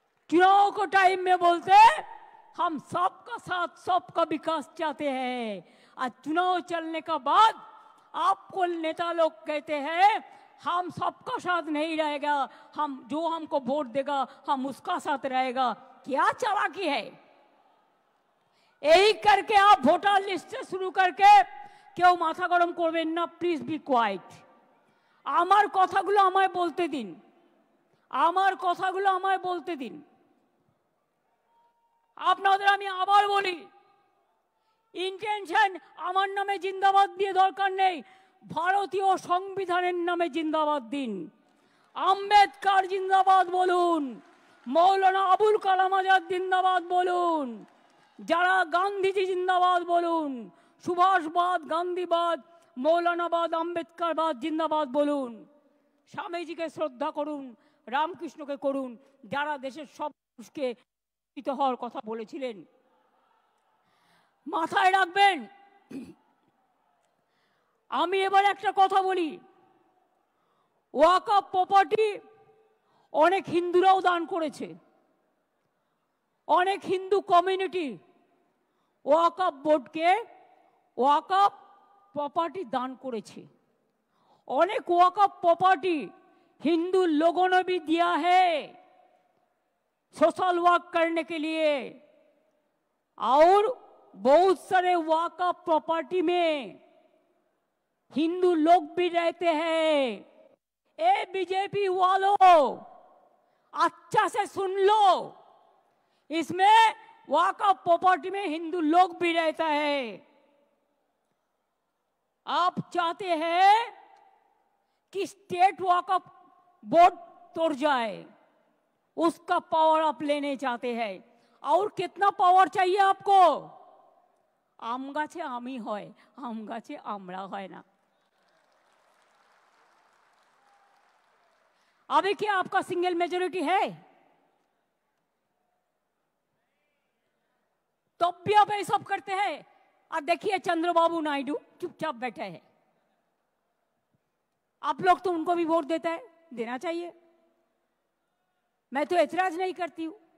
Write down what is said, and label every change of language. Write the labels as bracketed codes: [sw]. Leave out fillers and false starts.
[hi] चुनाव को टाइम में बोलते हम सबका साथ, सबका विकास चाहते हैं, और चुनाव चलने का बाद आपको नेता लोग कहते हैं हम सबका साथ नहीं रहेगा, हम जो हमको वोट देगा हम उसका साथ रहेगा। क्या चालाकी है। यही करके आप वोटर लिस्ट से शुरू करके क्यों माथा गरम करबेन ना, [en] Please be quiet. [bn] আমার কথাগুলো আমায় বলতে দিন, আমার কথাগুলো আমায় বলতে দিন। আপনাদের আমি আবার বলি, ইন্টেনশন আমার নামে জিন্দাবাদ দিয়ে দরকার নেই, ভারতীয় সংবিধানের নামে জিন্দাবাদ দিন। আম্বেদকর জিন্দাবাদ বলুন, মৌলানা আবুল কালাম আজাদ জিন্দাবাদ বলুন, যারা গান্ধীজি জিন্দাবাদ বলুন, সুভাষবাদ, গান্ধীবাদ, মৌলানাবাদ, আম্বেদকরবাদ জিন্দাবাদ বলুন। স্বামীজিকে শ্রদ্ধা করুন, রামকৃষ্ণকে করুন, যারা দেশের সব মানুষকে শিক্ষিত হওয়ার কথা বলেছিলেন। মাথায় রাখবেন। আমি এবার একটা কথা বলি, ওয়াকফ প্রপার্টি অনেক হিন্দুরাও দান করেছে, অনেক হিন্দু কমিউনিটি ওয়াকফ বোর্ডকে ওয়াকফ प्रॉपर्टी दान करेছে। [hi] अनेक वक़्फ़ प्रॉपर्टी हिंदू लोगों ने भी दिया है सोशल वर्क करने के लिए, और बहुत सारे वक़्फ़ प्रॉपर्टी में हिंदू लोग भी रहते हैं। ए बीजेपी वालों, अच्छा से सुन लो, इसमें वक़्फ़ प्रॉपर्टी में हिंदू लोग भी रहता है। आप चाहते हैं कि स्टेट वक़्फ़ बोर्ड तोड़ जाए, उसका पावर आप लेने चाहते हैं। और कितना पावर चाहिए आपको? [bn] आम गाছে आमी হয়, आम गाছে আমরা হয় না। [hi] अभी क्या आपका सिंगल मेजॉरिटी है? तब भी आप ये सब करते हैं। और देखिए चंद्रबाबू नायडू चुपचाप बैठे हैं। आप लोग तो उनको भी वोट देता है, देना चाहिए, मैं तो एतराज नहीं करती हूं।